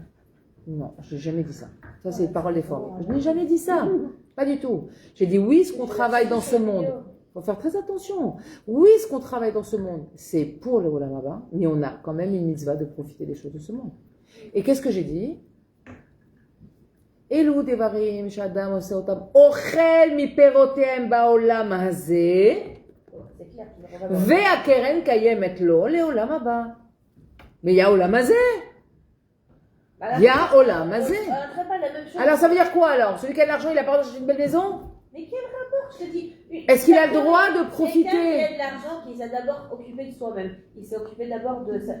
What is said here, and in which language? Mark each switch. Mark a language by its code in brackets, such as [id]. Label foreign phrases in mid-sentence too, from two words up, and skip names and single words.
[fr] Non, je n'ai jamais dit ça. Ça, c'est une parole déformée. Je n'ai jamais dit ça. Pas du tout. J'ai dit oui, ce qu'on travaille dans ce monde. Il faut faire très attention. Oui, ce qu'on travaille dans ce monde, c'est pour le [he] עולם הבא, [fr] mais on a quand même une mitzvah de profiter des choses de ce monde. Et qu'est-ce que j'ai dit? [he] אלו דברים שאדם עושה אותם אוכל מפירותיהם בעולם הזה [fr] C'est clair, tu l'aurais pas [he] והקרן קיימת לו לעולם הבא. [fr] Mais il y a [he] עולם הזה. [fr] Il y a [he] עולם הזה. [fr] On ne ferait pas la même chose. Alors ça veut dire quoi alors? Celui qui a de l'argent, il a pas le droit d'acheter une belle maison? Mais quel rapport, je te dis? Est-ce qu'il a le droit de profiter? Quelqu'un qui a de l'argent, qui s'est d'abord occupé de soi-même. Il s'est occupé d'abord de ça.